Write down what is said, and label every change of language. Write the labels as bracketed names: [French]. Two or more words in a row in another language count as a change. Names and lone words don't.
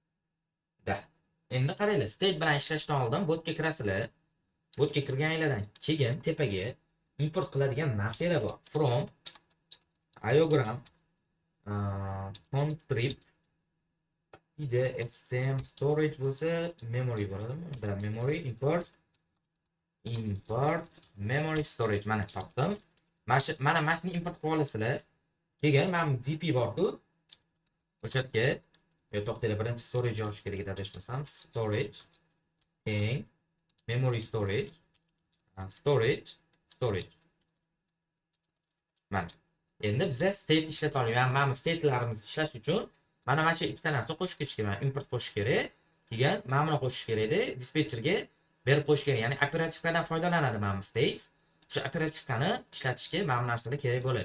[Uzbek] Endi qaranglar, state bilan ishlashdan oldin botga kirasizlar. Botga kirganinglardan keyin tepaga import qiladigan narsalar bor. [English] From iogram contrib ide fsm storage [Uzbek] bo'lsa memory bo'ladimi? [English] Bunda memory import memory storage [Uzbek] mana topdim. Mana shuni import qilib olasizlar. Keyin men dp bor-ku, o'sha yerga to'xtanglar, birinchi storage yozish kerak edi adashmasam. [English] Storage keng memory storage storage. [Uzbek] Mana. Endi biza state ishlata olamiz. Mana state'larimizni ishlash uchun mana shu ikkita narsa qo'shib ketish kerak. Import qo'shish kerak. Keyin mana buni qo'shish kerak edi. Dispetcherga berib qo'yish kerak. Ya'ni operativkadan foydalanadi mana state. O'sha operativkani ishlatishga mana bu narsalar kerak bo'ladi.